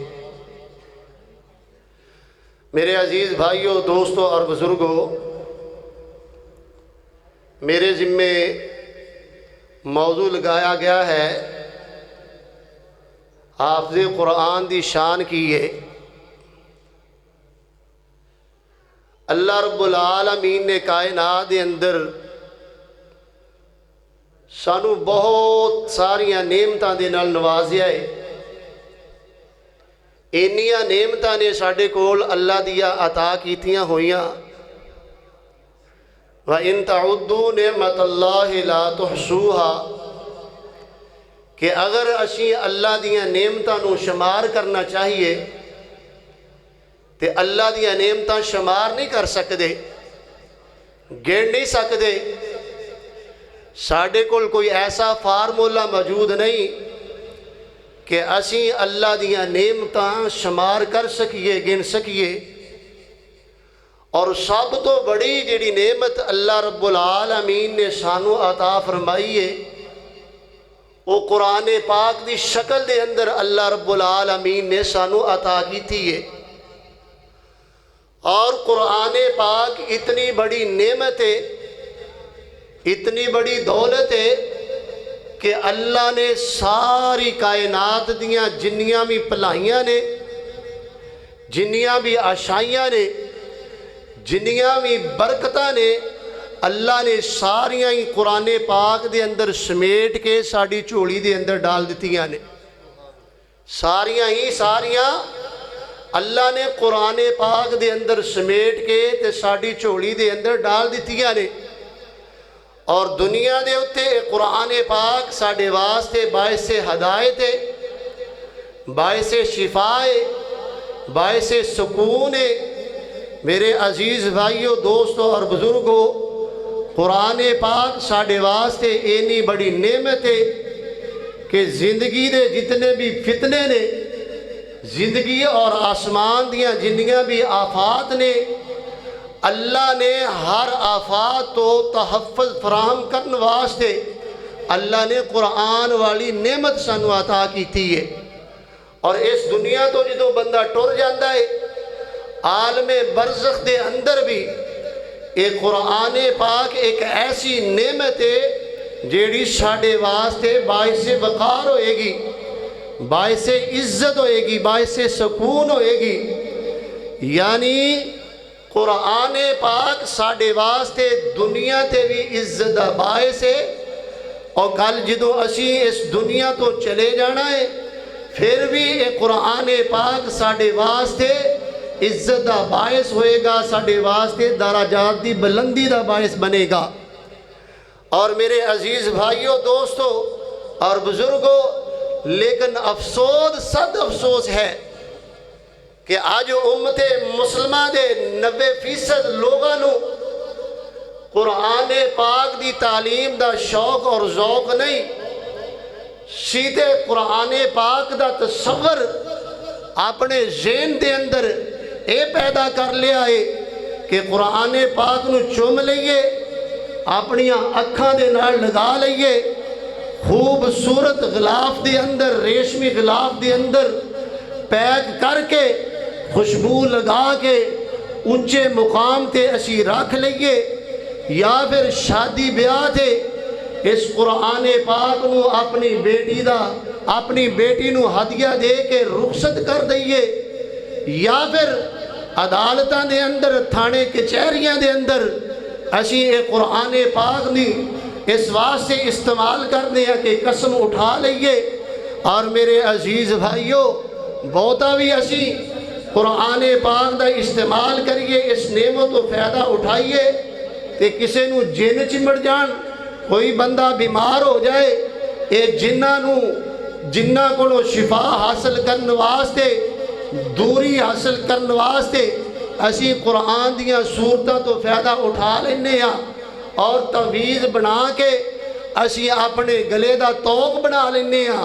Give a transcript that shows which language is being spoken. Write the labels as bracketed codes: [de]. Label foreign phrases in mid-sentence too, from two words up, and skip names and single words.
[ur] میرے عزیز بھائیوں، دوستوں اور بزرگوں، میرے ذمے موضوع لگایا گیا ہے حافظ قرآن دی شان کی ہے۔ [pa] اللہ رب العالمین نے کائنات دے اندر سانو بہت ساریاں نعمتاں دے نال نوازیا ہے۔ اینیاں نعمتاں نے ساڈے کول اللہ دیا عطا کیتیاں ہوئیاں۔ [ar] وَإِن تَعُدُّوا نِعْمَةَ اللَّهِ لَا تُحْصُوهَا، [pa] کہ اگر اسی اللہ دیاں نعمتاں نو شمار کرنا چاہیے تے اللہ دیاں نعمتاں شمار نہیں کر سکدے، گن نہیں سکدے۔ ساڈے کول کوئی ایسا فارمولا موجود نہیں کہ اسی اللہ دیاں نعمتاں شمار کر سکیے، گن سکیے۔ اور سب تو بڑی جڑی نعمت اللہ رب العالمین نے سانو عطا فرمائی ہے وہ قرآن پاک دی شکل دے اندر اللہ رب العالمین نے سانو عطا کی تھی ہے۔ اور قرآن پاک اتنی بڑی نعمت ہے، اتنی بڑی دولت ہے کہ اللہ نے ساری کائنات دیاں جنیاں بھی بھلائیاں نے، جنیاں بھی آشائیاں نے، جنیاں بھی برکتاں نے، اللہ نے ساریاں ہی قرآن پاک دے اندر سمیٹ کے ساڑی چوڑی دے اندر ڈال دیتیاں نے۔ ساریاں اللہ نے قرآن پاک دے اندر سمیٹ کے تے ساڑی چوڑی دے اندر ڈال دیتیاں نے۔ اور دنیا دے اتے قرآن پاک ساڑے واسطے باعث ہدایت ہے، باعث شفا ہے، باعث سکون ہے۔ میرے عزیز بھائیوں، دوستوں اور بزرگوں، قرآن پاک ساڑے واسطے اینی بڑی نعمت ہے کہ زندگی دے جتنے بھی فتنے نے، زندگی اور آسمان دیاں جنیاں بھی آفات نے، اللہ نے ہر آفات تو تحفظ فراہم کرنے واسطے اللہ نے قرآن والی نعمت سانو عطا کی تھی ہے۔ اور اس دنیا تو جدو بندہ ٹر جاندہ ہے، عالم برزخ دے اندر بھی ایک قرآن پاک ایک ایسی نعمت ہے جیڑی ساڑے واسطے باعث وقار ہوئے گی، باعث عزت ہوئے گی، باعث سکون ہوئے گی۔ یعنی قرآن پاک ساڑے واسطے دنیا تے بھی عزت دا باعث ہے، اور کل جدو اسی اس دنیا تو چلے جانا ہے پھر بھی ایک قرآن پاک ساڑے واسطے عزت دا باعث ہوئے گا، ساڑے واسطے درجات دی بلندی دا باعث بنے گا۔ اور میرے عزیز بھائیوں، دوستوں اور بزرگوں، لیکن افسوس، صد افسوس ہے کہ آج امت مسلمہ دے 90% لوگاں نو قرآن پاک دی تعلیم دا شوق اور ذوق نہیں، سیدھے قرآن پاک دا تصور اپنے ذہن دے اندر اے پیدا کر لیا ہے کہ قرآن پاک نو چوم لئیے، اپنی اکھاں دے نال لگا لئیے، خوبصورت غلاف دے اندر، ریشمی غلاف دے اندر پیک کر کے، خوشبو لگا کے اونچے مقام تے اسی رکھ لئیے، یا پھر شادی بیاہ تے اس قرآن پاک نو اپنی بیٹی نو ہدیہ دے کے رخصت کر دئیے، یا پھر عدالتاں دے اندر، تھانے کچہریاں دے اندر اسی ایک قرآن پاک نہیں اس واسطے استعمال کرنے ہیں کہ قسم اٹھا لئیے۔ اور میرے عزیز بھائیوں، بہتا بھی اسی قرآن پاک دا استعمال کریے، اس نعمت و فائدہ اٹھائیے تے کسے نو جن چمڑ جان، کوئی بندہ بیمار ہو جائے، اے جنہ کو شفا حاصل کرنے واسطے، دوری حاصل کرنے واسطے اسی قرآن دیاں صورتاں تو فائدہ اٹھا لینے ہیں، اور تعویذ بنا کے اسی اپنے گلے دا توق بنا لینے ہیں۔